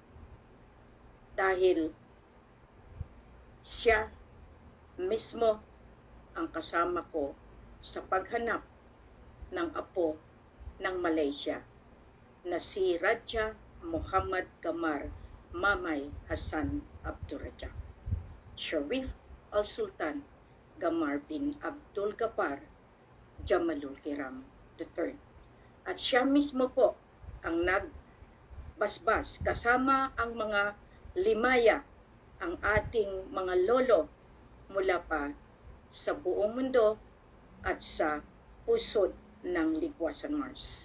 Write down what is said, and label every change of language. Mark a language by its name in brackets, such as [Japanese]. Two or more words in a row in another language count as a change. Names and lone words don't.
[Filipino] Dahil siya mismo ang kasama ko sa paghanap ng apo ng Malaysia na si Raja Muhammad Gamar Mamay Hassan Abdurrajak, Sharif Al-Sultan Gamar bin Abdul Ghaffar Jamalul Kiram III. At siya mismo po ang nagbasbas kasama ang mga limaya, ang ating mga lolo mula pa sa buong mundo at sa pusod ng Ligwasan Mars.